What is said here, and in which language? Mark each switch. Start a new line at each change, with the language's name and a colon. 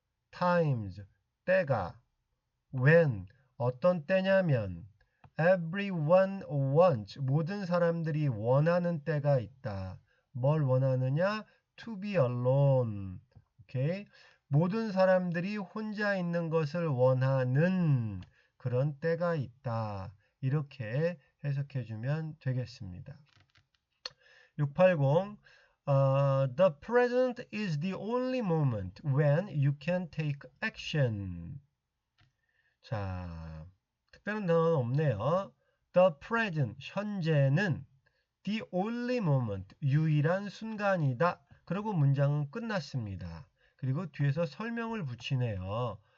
Korean: times 때가 when 어떤 때냐면
English: everyone wants
Korean: 모든 사람들이 원하는 때가 있다. 뭘 원하느냐?
English: to be alone.
Korean: 오케이? 모든 사람들이 혼자 있는 것을 원하는 그런 때가 있다. 이렇게 해석해 주면 되겠습니다.
English: 680 The present is the only moment when you can take action.
Korean: 자, 특별한 단어는 없네요.
English: The present,
Korean: 현재는
English: the only moment,
Korean: 유일한 순간이다. 그리고 문장은 끝났습니다. 그리고 뒤에서 설명을 붙이네요.